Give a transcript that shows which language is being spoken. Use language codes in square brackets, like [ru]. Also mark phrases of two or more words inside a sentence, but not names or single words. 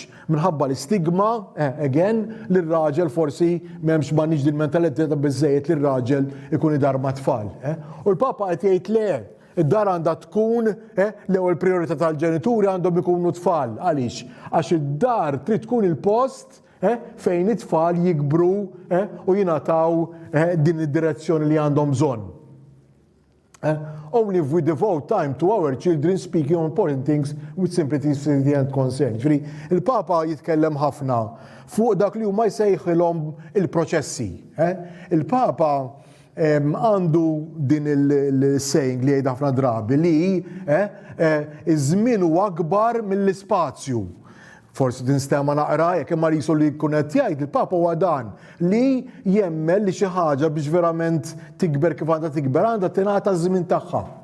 [mt] Minħabba l-istigma, again, l-raġel forsi m'hemmx m'għandniex din mentalità biżejjed li r-raġel ikun idar ma' tfal. U l-Papa qed jgħid le, id-dar għandha tkun l-ewwel priorità tal-ġenituri għandhom ikunu tfal. Għaliex? Għax id-dar trid tkun il-post fejn it-tfal jikbru u jingħataw din id-direzzjoni li għandhom bżonn. [en] Only if we devote time to our children speaking on important things with simplicity and concern. [mt] Il-Papa jitkellem ħafna fuq dak li huma jsejħilhom il-proċessi. Il-Papa għandu din il-saying li jgħid ħafna drabi li iż-żmien huwa akbar mill-ispazju. Forsi tinstema naqra jekk imma risu li jkun qed jgħid il-Papa huwa dan li jemmel li xi ħaġa biex verament tikber kif għandha tikber għandha tingħata żmien tagħha.